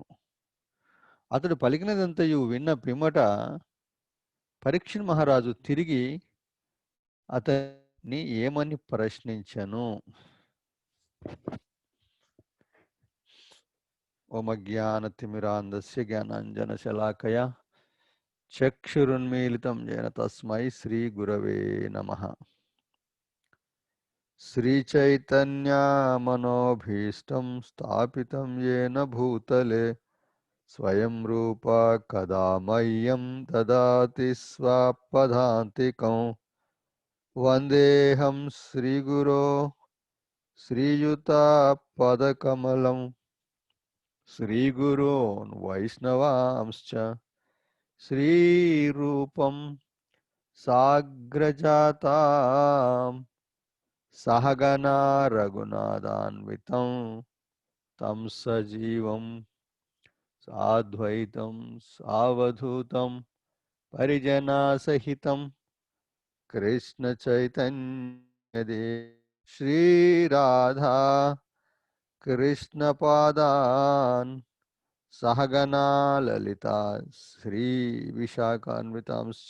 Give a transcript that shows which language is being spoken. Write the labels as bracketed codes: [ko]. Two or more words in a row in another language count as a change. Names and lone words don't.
[te] అతడు పలికినదంతయు విన్న పిమ్మట పరీక్షణ్ మహారాజు తిరిగి అతన్ని ఏమని ప్రశ్నించెను. [sa] ఓమజ్ఞానతిమిరాంధస్య జ్ఞానాంజనశలాకయా చక్షురున్మీలితం येन తస్మై శ్రీగురవే నమః. శ్రీచైతన్యమనోభీష్టం స్థాపితం येन భూతలే స్వయం రూపా కదా మह्यं దదాతి స్వపదాంతికం. వందేహం శ్రీగురో శ్రీయుతపదకమలం శ్రీగురోన్ వైష్ణవాంశ్చ శ్రీరూపం సాగ్రజాతాం सहगना रघुनाथान्वितं तं सजीवं साद्वैतं सावधूतं परिजनसहितं कृष्णचैतन्यदेव श्रीराधा कृष्णपादान् सहगना ललिता श्रीविशाखान्वितांश्च.